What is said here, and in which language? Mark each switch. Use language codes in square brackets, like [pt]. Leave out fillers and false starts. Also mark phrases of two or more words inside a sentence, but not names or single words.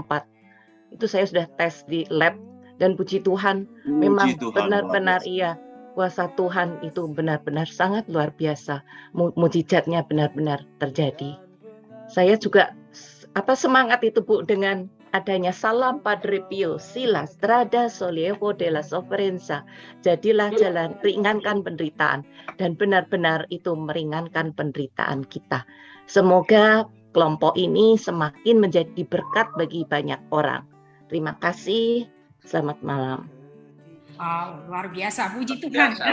[id] Itu saya sudah tes di lab dan puji Tuhan, memang benar-benar iya. Kuasa Tuhan itu benar-benar sangat luar biasa. Mujizatnya benar-benar terjadi. Saya juga semangat itu Bu dengan adanya salam Padre Pio, [it] sila strada sollievo della sofferenza. [id] Jadilah jalan, ringankan penderitaan, dan benar-benar itu meringankan penderitaan kita. Semoga kelompok ini semakin menjadi berkat bagi banyak orang. Terima kasih, selamat malam. Luar biasa, puji Tuhan ya.